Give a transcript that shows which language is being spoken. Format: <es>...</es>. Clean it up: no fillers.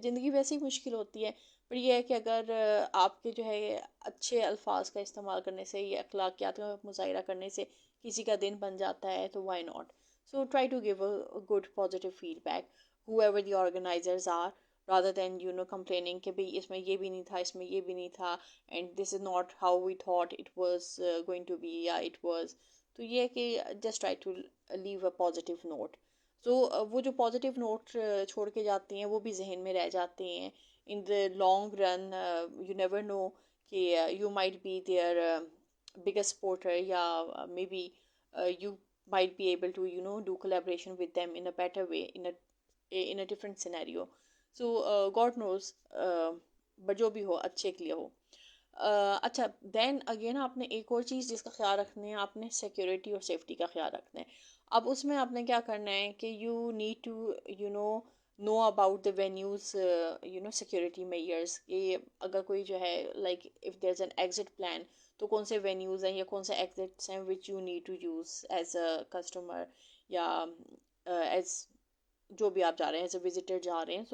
<ur>زندگی ویسے ہی مشکل ہوتی ہے, پر یہ ہے کہ اگر آپ کے جو ہے اچھے الفاظ کا استعمال کرنے سے یا اخلاقیات کا مظاہرہ کرنے سے کسی کا دن بن جاتا ہے, تو</ur> <en>Why not. So try to give a good positive feedback whoever the organizers are, rather than complaining</en> <ur>کہ بھئی اس میں یہ بھی نہیں تھا,</ur> <en>اس میں یہ بھی نہیں تھا, and this is not how we thought it was going to be, yeah it was.</en> <ur>تو یہ کہ</ur> <en>just try to leave a positive note.</en> <ur>So وہ جو positive note چھوڑ کے جاتے ہیں وہ بھی ذہن میں رہ جاتے ہیں.</ur> <en>In the long run you never know کہ you might be their biggest supporter, یا maybe you might be able to do collaboration with them in a better way, in a different scenario. So God knows, but</en> <ur>جو بھی ہو اچھے کے لیے ہو. اچھا then again آپ نے ایک اور چیز جس کا خیال رکھنا ہے, آپ نے سیکیورٹی اور سیفٹی کا خیال رکھنا ہے. اب اس میں آپ نے کیا کرنا ہے کہ</ur> <en>you need to know about the venues security measures,</en> <ur>کہ اگر کوئی جو ہے</ur> <en>like if there's an exit plan,</en> <ur>تو کون سے وینیوز ہیں یا کون سے ایگزٹس ہیں</ur> <en>which you need to use as a customer,</en> <ur>یا as جو بھی آپ جا رہے ہیں ایز اے وزٹر جا رہے ہیں.</ur>